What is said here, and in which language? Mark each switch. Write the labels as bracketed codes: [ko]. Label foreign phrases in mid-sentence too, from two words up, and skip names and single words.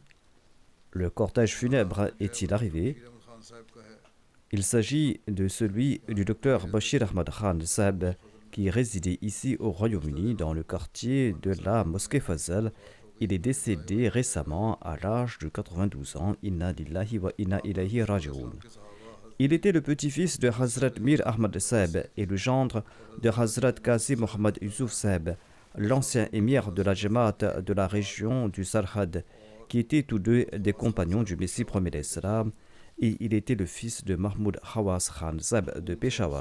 [fr] Le cortège funèbre est-il arrivé? [ur] احمد خان صاحب کا ہے [fr] Il s'agit de celui du docteur Bashir Ahmad Khan Saab, qui résidait ici au Royaume-Uni dans le quartier de la mosquée Fazal. Il est décédé récemment à l'âge de 92 ans. [ar] إنا لله وإنا إليه راجعون. [fr] Il était le petit-fils de Hazrat Mir Ahmad Saab et le gendre de Hazrat Qazi Mohammad Yusuf Saab, l'ancien émir de la Jamaat de la région du Sarhad, qui étaient tous deux des compagnons du Messie premier d'Islam, et il était le fils de Mahmoud Hawas Khan Saab de Peshawar.